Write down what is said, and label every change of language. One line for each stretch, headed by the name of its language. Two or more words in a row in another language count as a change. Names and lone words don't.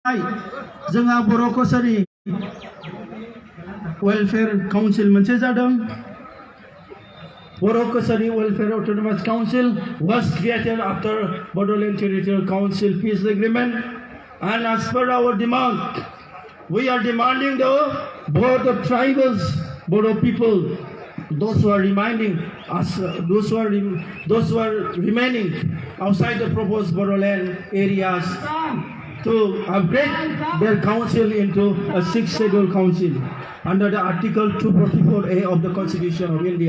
Bodo: जोंहा बर' कसारि वेलफेयर काउन्सिल मोनसे जादों
English: बर' कसारि वेलफेयर अटोनोमास काउन्सिल was created after बड'ल Territorial Council peace agreement, and as per our demand we are demanding both the tribals Bodo people, those who are remaining remaining outside the proposed Bodoland areas, to upgrade their council into a 6th scheduled council under the Article 244A of the Constitution of India.